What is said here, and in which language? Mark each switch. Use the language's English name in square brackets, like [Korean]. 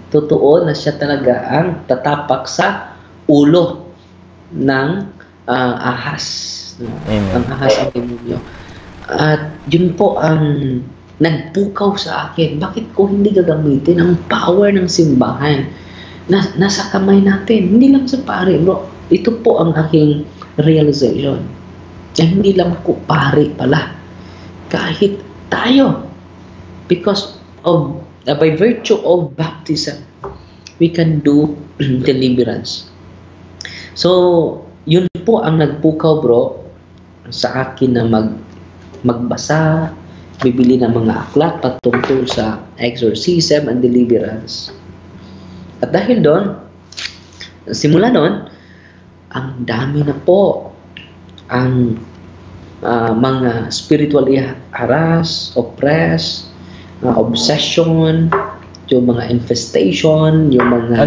[Filipino] Totoo na siya talaga ang tatapak sa ulo ng ahas. Ang ahas ang demonyo. At yun po ang nagpukaw sa akin. Bakit ko hindi gagamitin ang power ng simbahan na nasa kamay natin? Hindi lang sa pare, bro. Ito po ang aking realization na hindi lang ako pare pala, kahit tayo, [English] because of by virtue of baptism we can do deliverance. [Filipino] So yun po ang nagpukaw, bro, sa akin na magbasa, bibili ng mga aklat patungkol sa exorcism and deliverance. At dahil doon, simula doon, ang dami na po ang mga spiritually harassed, oppressed, obsession, yung mga infestation, yung mga...